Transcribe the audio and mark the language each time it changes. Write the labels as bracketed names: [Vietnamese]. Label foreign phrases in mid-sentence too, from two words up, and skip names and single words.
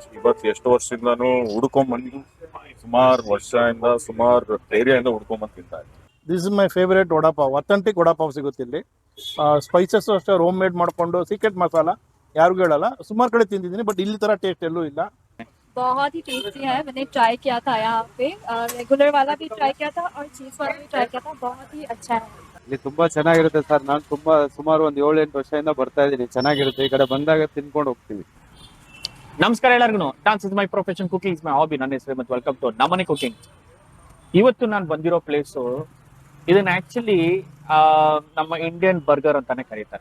[Kannada] ಇವತ್ತು ಎಷ್ಟು ವರ್ಷದಿಂದನೂ ಹುಡ್ಕೊಂಬಂದು ಸುಮಾರು ವರ್ಷದಿಂದ ಸುಮಾರು ಏರಿಯಾದಿಂದ ಹುಡ್ಕೊಂಬಂದು ತಿಂತಾ ಇದ್ದೀನಿ. [English] This is my favourite vada pav. [Kannada] ಅಥೆಂಟಿಕ್ ವಡಾಪಾವ್ ಸಿಗುತ್ತೆ ಇಲ್ಲಿ. ಸ್ಪೈಸಸ್ ಅಷ್ಟೇ [English] home made [Kannada] ಮಾಡ್ಕೊಂಡು ಸೀಕ್ರೆಟ್ ಮಸಾಲ ಯಾರಿಗೂ ಹೇಳಲ್ಲ. ಸುಮಾರು ಕಡೆ ತಿಂದಿದ್ದೀನಿ, ಬಟ್ ಇಲ್ಲಿ ತರ ಟೇಸ್ಟ್ ಎಲ್ಲೂ ಇಲ್ಲ. [Hindi] बहुत ही टेस्टी है. मैंने ट्राई किया था यहाँ पे, रेगुलर वाला भी ट्राई किया था और चीज वाला भी ट्राई किया था. बहुत ही अच्छा है. [Kannada] ಇಲ್ಲಿ ತುಂಬಾ ಚೆನ್ನಾಗಿರುತ್ತೆ ಸರ್. ನಾನು ಸುಮಾರು ಒಂದು 7-8 ವರ್ಷದಿಂದ ಬರ್ತಾ ಇದ್ದೀನಿ. ಚೆನ್ನಾಗಿರುತ್ತೆ. ಈ ಕಡೆ ಬಂದಾಗ ತಿನ್ಕೊಂಡು ಹೋಗ್ತೀವಿ. ನಮಸ್ಕಾರ ಎಲ್ಲರಿಗೂ. [English] Dance is my profession, cooking is my hobby. [Kannada] ನನ್ನ ಹೆಸರು ಮತ್ತು [English] Welcome to [Kannada] ನಮ್ಮನೆ ಕುಕಿಂಗ್. ಇವತ್ತು ನಾನು ಬಂದಿರೋ ಪ್ಲೇಸು, ಇದನ್ನ ಆಕ್ಚುಲಿ ನಮ್ಮ [English] Indian burger [Kannada] ಅಂತಾನೆ ಕರೀತಾರೆ.